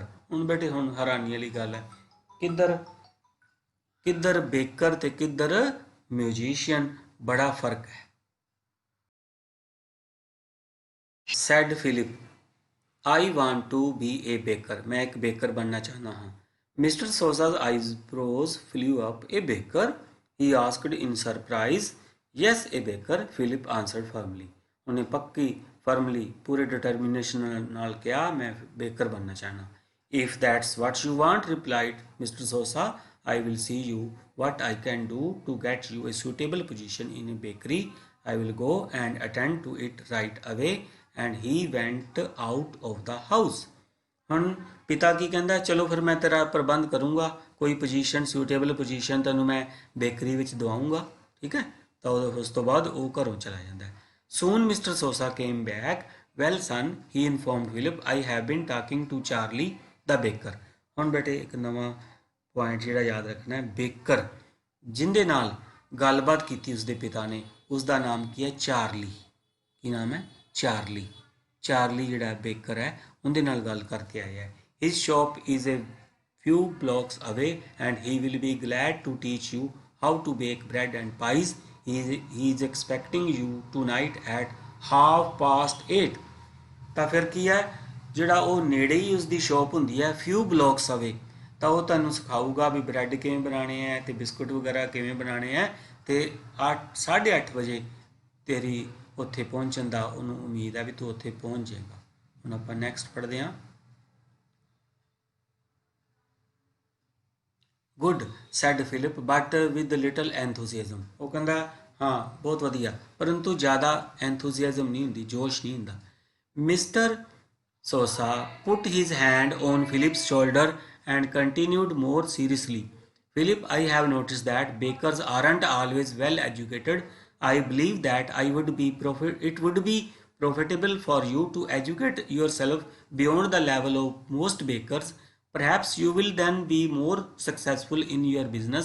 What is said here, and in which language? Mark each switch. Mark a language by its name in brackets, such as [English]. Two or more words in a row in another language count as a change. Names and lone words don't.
[Punjabi] ਹੁਣ ਬੇਟੇ ਹੁਣ ਹੈਰਾਨੀ ਵਾਲੀ ਗੱਲ ਹੈ, ਕਿੱਧਰ ਕਿੱਧਰ ਬੇਕਰ ਤੇ ਕਿੱਧਰ ਮਿਊਜ਼ੀਸ਼ੀਅਨ, ਬੜਾ ਫਰਕ ਹੈ। [English] Said Philip, I want to be a baker, [Punjabi] ਮੈਂ ਇੱਕ ਬੇਕਰ ਬਣਨਾ ਚਾਹੁੰਦਾ ਹਾਂ। [English] ਮਿਸਟਰ ਸੋਸਾ's eyebrows flew up. A baker? He asked in surprise. Yes, a baker, Philip answered firmly. [Punjabi] ਉਹਨੇ ਪੱਕੀ ਫਰਮਲੀ ਪੂਰੇ ਡਿਟਰਮੀਨੇਸ਼ਨ ਨਾਲ ਕਿਹਾ, ਮੈਂ ਬੇਕਰ ਬਣਨਾ ਚਾਹਨਾ। [English] If that's what you want, replied Mr. Sosa, I will see you what I can do to get you a suitable position in a bakery. I will go and attend to it right away. And he went out of the house. [Punjabi] ਹੁਣ ਪਿਤਾ ਕੀ ਕਹਿੰਦਾ, ਚਲੋ ਫਿਰ ਮੈਂ ਤੇਰਾ ਪ੍ਰਬੰਧ ਕਰੂੰਗਾ, ਕੋਈ ਪੋਜੀਸ਼ਨ, [English] suitable position [Punjabi] ਤੈਨੂੰ ਮੈਂ ਬੇਕਰੀ ਵਿੱਚ ਦਵਾਉਂਗਾ, ਠੀਕ ਹੈ। ਤਾਂ ਉਸ ਤੋਂ ਬਾਅਦ ਉਹ ਘਰੋਂ ਚਲਾ ਜਾਂਦਾ ਹੈ। [English] Soon Mr. Sosa came back. Well son, he informed Philip, I have been talking to Charlie the baker. [Punjabi] ਹੁਣ ਬੇਟੇ ਇੱਕ ਨਵਾਂ ਪੁਆਇੰਟ ਜਿਹੜਾ ਯਾਦ ਰੱਖਣਾ ਹੈ, ਬੇਕਰ ਜਿਹਦੇ ਨਾਲ ਗੱਲਬਾਤ ਕੀਤੀ ਉਸਦੇ ਪਿਤਾ ਨੇ, ਉਸਦਾ ਨਾਮ ਕੀ ਹੈ, ਚਾਰਲੀ। ਕੀ ਨਾਮ ਹੈ, ਚਾਰਲੀ। ਚਾਰਲੀ ਜਿਹੜਾ ਬੇਕਰ ਹੈ ਉਹਦੇ ਨਾਲ ਗੱਲ ਕਰਕੇ ਆਇਆ ਹੈ। [English] His shop is a few blocks away and he will be glad to teach you how to bake bread and pies. He is expecting you tonight at 8:30. [Punjabi] ਤਾਂ ਫਿਰ ਕੀ ਹੈ, ਜਿਹੜਾ ਉਹ ਨੇੜੇ ਹੀ ਉਸਦੀ ਸ਼ੌਪ ਹੁੰਦੀ ਹੈ, [English] few blocks away, [Punjabi] ਤਾਂ ਉਹ ਤੁਹਾਨੂੰ ਸਿਖਾਊਗਾ ਵੀ ਬ੍ਰੈਡ ਕਿਵੇਂ ਬਣਾਉਣੇ ਹੈ ਤੇ ਬਿਸਕੁਟ ਵਗੈਰਾ ਕਿਵੇਂ ਬਣਾਉਣੇ ਹੈ, ਤੇ 8:30 ਵਜੇ ਤੇਰੀ ਉੱਥੇ ਪਹੁੰਚਣ ਦਾ ਉਹਨੂੰ ਉਮੀਦ ਹੈ ਵੀ ਤੂੰ ਉੱਥੇ ਪਹੁੰਚ ਜਾਏਗਾ। ਹੁਣ ਆਪਾਂ ਨੈਕਸਟ ਪੜ੍ਹਦੇ ਹਾਂ। [English] Good said Philip but with little enthusiasm. [Punjabi] ਉਹ ਕਹਿੰਦਾ ਹਾਂ ਬਹੁਤ ਵਧੀਆ, ਪਰੰਤੂ ਜ਼ਿਆਦਾ ਐਂਥੂਸੀਅਜ਼ਮ ਨਹੀਂ ਹੁੰਦੀ, ਜੋਸ਼ ਨਹੀਂ ਹੁੰਦਾ। [English] Mr. Sosa put his hand on Philip's shoulder and continued more seriously, Philip, I have noticed that bakers aren't always well educated. I believe that it would be profitable for you to educate yourself beyond the level of most bakers. Perhaps you will then be more successful in your business.